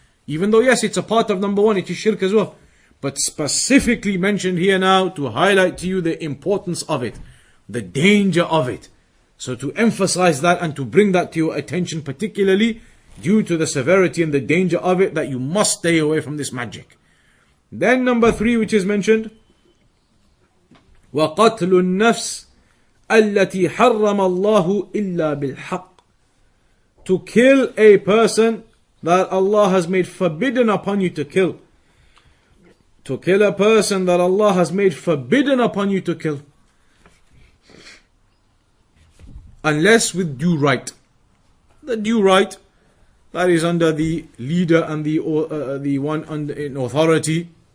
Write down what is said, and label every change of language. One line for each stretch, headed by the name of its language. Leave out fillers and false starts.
English: Even though yes, it's a part of number one, it is shirk as well. But specifically mentioned here now to highlight to you the importance of it, the danger of it. So to emphasize that and to bring that to your attention, particularly due to the severity and the danger of it, that you must stay away from this magic. Then number 3, which is mentioned,
Arabic: وَقَتْلُ النَّفْسِ الَّتِي حَرَّمَ اللَّهُ إِلَّا بِالْحَقِّ.
English: To kill a person that Allah has made forbidden upon you to kill. To kill a person that Allah has made forbidden upon you to kill. Unless with due right. The due right, that is under the leader and the one under in authority.